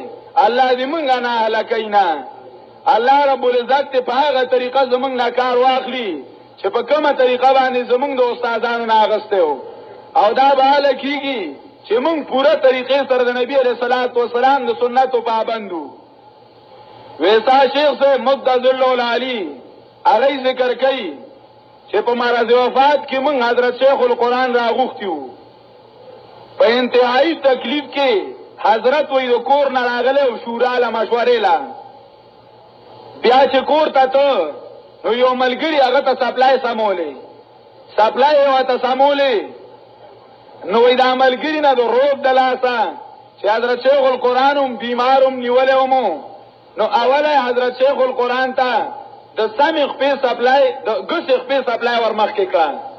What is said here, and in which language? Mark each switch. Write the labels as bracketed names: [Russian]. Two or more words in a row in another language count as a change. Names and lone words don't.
[Pashto] الله دې مونږ نه هلاکینا. الله رب العزت په هغه طریقه زمونږ نه کار واخلي چې په کومه طریقه باندې زمونږ د استادانو نه اغسته او دا به حال کیږي چې مونږ پوره طریقې سره د نبی [Arabic] علیہ الصلوۃ والسلام [Pashto] د سنتو پابندو. ویسا شیخ سے مدذل العلی علی ذکر کوي چې په مرض وفات کې مونږ حضرت شیخ القرآن راغوښتیو. په انتهایی تکلیف کې حضرت وې د کور نه راغله او شورا له مشورې لا بیا چې کور ته نو یو ملګری هغه ته سپلای سمولې، سپلای وته سمولې، نو دا ملګری نه د روب د لاسه چې حضرت شیخ القرآن بیمارم نیولې ومو، نو اوله حضرت شیخ القرآن ته د سمې خپې سپلای د ګسې خپې سپلای ورمخکې کړه